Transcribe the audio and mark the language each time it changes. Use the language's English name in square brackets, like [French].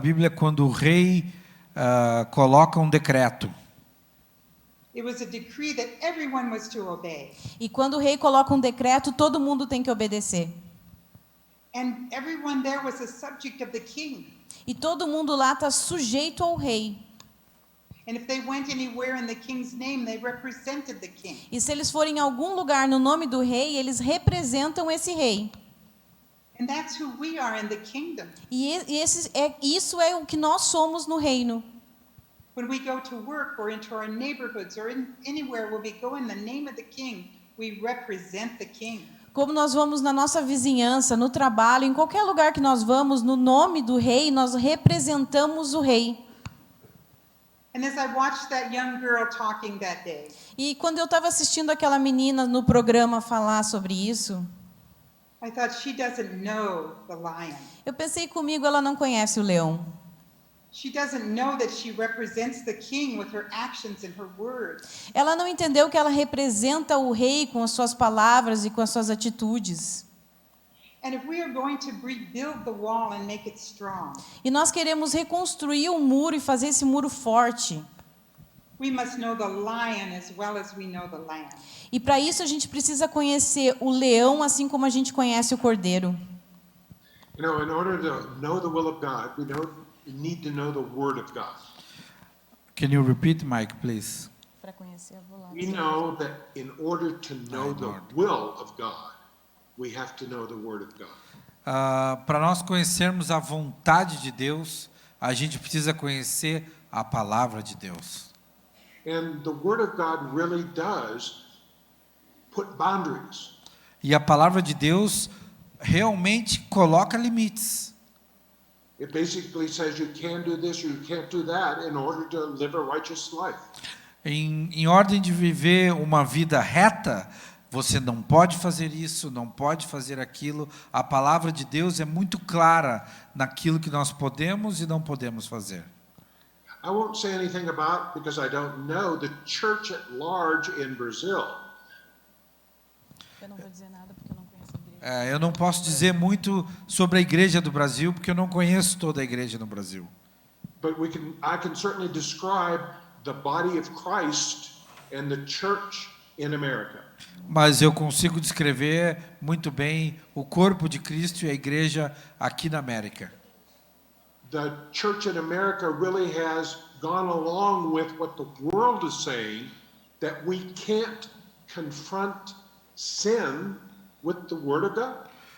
[Portuguese] quando o rei coloca um decreto. [English] it was a decree that everyone was to obey. [Portuguese] e quando o rei coloca um decreto, todo mundo tem que obedecer. [English] And everyone there was a subject of the king. [Portuguese] E todo mundo lá está sujeito ao rei. [English] And if they went anywhere in the king's name, they represented the king. [Portuguese] E se eles forem em algum lugar no nome do rei, eles representam esse rei. [English] And that's who we are in the kingdom. [Portuguese] Isso é o que nós somos no reino. [English] When we go to work or into our neighborhoods or anywhere where we go in the name of the king, we represent the king. [Portuguese] Como nós vamos na nossa vizinhança, no trabalho, em qualquer lugar que nós vamos, no nome do rei, nós representamos o rei. [English] And as I watched that young girl talking that day, [Portuguese] E quando eu estava assistindo aquela menina no programa falar sobre isso, [English] I thought she doesn't know the lion. [Portuguese] eu pensei comigo, ela não conhece o leão. [English] She doesn't know that she represents the king with her actions and her words. [Portuguese] Ela não entendeu que ela representa o rei com as suas palavras e com as suas atitudes. [English] And if we are going to rebuild the wall and make it strong, [Portuguese] E nós queremos reconstruir o muro e fazer esse muro forte. [English] we must know the lion as well as we know the lamb. [Portuguese] E para isso a gente precisa conhecer o leão assim como a gente conhece o cordeiro. [English] You know, in order to know the will of God, we need to know the Word of God. Can you repeat, Mike, please? [Portuguese] Para conhecer a vontade. [English] We know that in order to know the will of God, we have to know the Word of God. [Portuguese] Para nós conhecermos a vontade de Deus, a gente precisa conhecer a palavra de Deus. [English] And the Word of God really does put boundaries. [Portuguese] E a palavra de Deus realmente coloca limites. [English] It basically says you can do this or you can't do that in order to live a righteous life. [Portuguese] Em ordem de viver uma vida reta, você não pode fazer isso, não pode fazer aquilo. A palavra de Deus é muito clara naquilo que nós podemos e não podemos fazer. [English] I won't say anything about, because I don't know, the church at large in Brazil. [Portuguese] Eu não vou dizer nada porque eu não conheço a igreja. Eu não posso dizer muito sobre a igreja do Brasil, porque eu não conheço toda a igreja no Brasil. [English] But I can certainly describe the body of Christ and the church in America. [Portuguese] Mas eu consigo descrever muito bem o corpo de Cristo e a igreja aqui na América. [English] the church in America really has gone along with what the world is saying, that we can't confront sin with the Word of God.